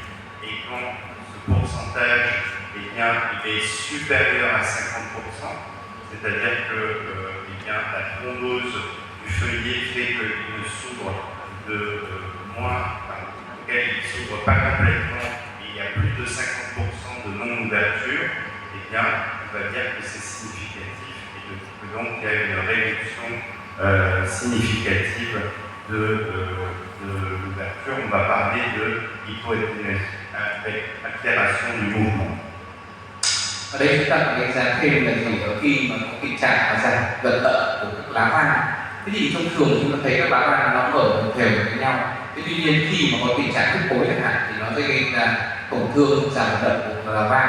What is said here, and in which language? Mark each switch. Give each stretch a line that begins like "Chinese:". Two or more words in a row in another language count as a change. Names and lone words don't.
French: Et quand ce pourcentage est supérieur à 50%, c'est-à-dire que la thrombose du feuillet fait qu'il ne s'ouvre auquel il ne s'ouvre pas complètement et il y a plus de 50% de non-ouverture, eh bien, on va dire que c'est significatif et que donc il y a une réduction significative de l'ouverture. On va parler de hypoaltération du mouvement.
Vietnamese: Ở đây chúng ta phải đánh giá thêm là gì, ở khi mà có tình trạng giảm vận tận của các lá van. Thế thì thông thường chúng ta thấy các lá van nó mở đều với nhau. Thế tuy nhiên khi mà có tình trạng huyết khối chẳng hạn thì nó sẽ gây ra tổn thương giảm vận tận của lá van.